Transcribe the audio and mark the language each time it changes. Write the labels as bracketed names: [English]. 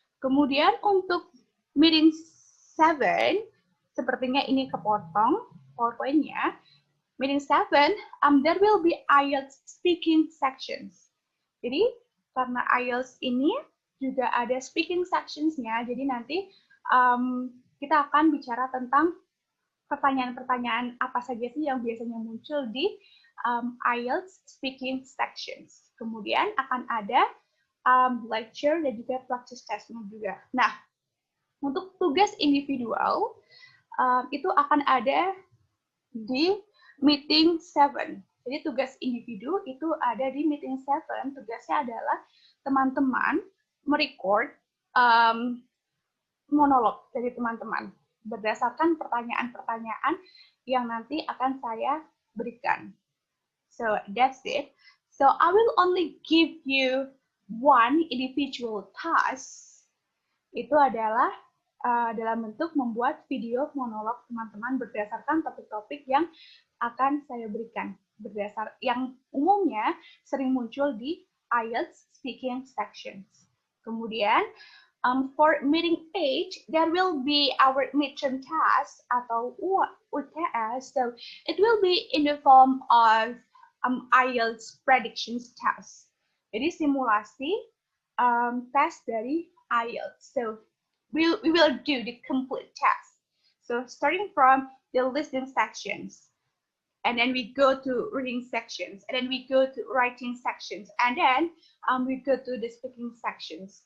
[Indonesian] Kemudian untuk meeting 7, sepertinya ini kepotong PowerPoint-nya. [English] Meeting 7, there will be IELTS speaking sections. [Indonesian] Jadi karena IELTS ini juga ada speaking sections-nya, jadi nanti kita akan bicara tentang pertanyaan-pertanyaan apa saja sih yang biasanya muncul di [English] IELTS speaking sections. [Indonesian] Kemudian akan ada lecture dan juga practice testnya juga. Nah, untuk tugas individual itu akan ada di meeting 7. Jadi tugas individu itu ada di meeting 7. Tugasnya adalah teman-teman merecord monolog dari teman-teman berdasarkan pertanyaan-pertanyaan yang nanti akan saya berikan. [English] So that's it. So I will only give you one individual task. [Indonesian] Itu adalah dalam bentuk membuat video monolog teman-teman berdasarkan topik-topik yang akan saya berikan. Yang umumnya sering muncul di IELTS speaking sections. Kemudian, [English] for meeting 8, there will be our midterm task [Indonesian] atau UTS. [English] So it will be in the form of IELTS predictions test. [Indonesian] Jadi simulasi tes dari IELTS. [English] So we will do the complete test. So starting from the listening sections, and then we go to reading sections, and then we go to writing sections, and then we go to the speaking sections.